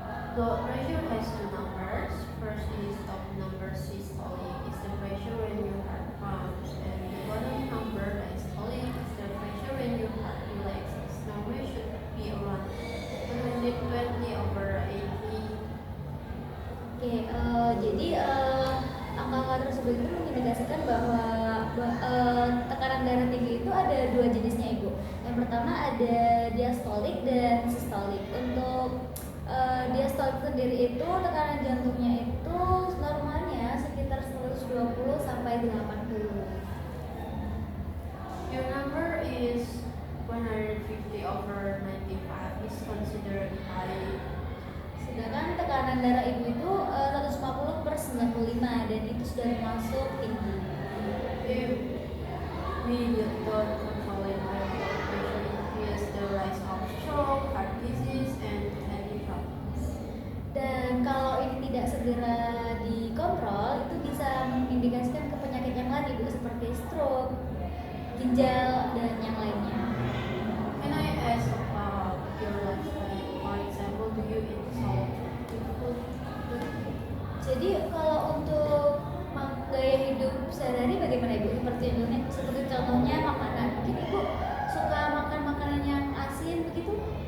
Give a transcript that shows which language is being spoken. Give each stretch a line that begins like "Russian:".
English: Blood pressure has two numbers. First is top number systolic, is the pressure when your heart pumps, and the bottom number diastolic is the pressure when your heart relaxes. Number should be around 120 over 80.
Indonesian: Oke, jadi angka-angka tersebut itu mengindikasikan bahwa tekanan darah tinggi itu ada dua jenisnya Ibu. Yang pertama ada diastolik dan sistolik. Untuk diastolik sendiri itu tekanan jantungnya itu normalnya sekitar 120 sampai 80.
English: Your number is 150 over 95 is considered high.
Indonesian: Sedangkan tekanan darah Ibu itu 150 per 95 dan itu sudah termasuk tinggi.
English: If we don't control it, high blood pressure increase the rise of stroke, heart disease, and kidney problems.
Indonesian: Dan kalau ini tidak segera dikontrol, itu bisa mengindikasikan ke penyakit yang lain Ibu seperti stroke, ginjal dan yang lainnya.
English: Can I ask about your lifestyle? For example, do you eat salt food?
Indonesian: Jadi kalau untuk gaya hidup sehari-hari bagaimana Ibu? Seperti contohnya makanan. Mungkin Ibu suka makan makanan yang asin begitu?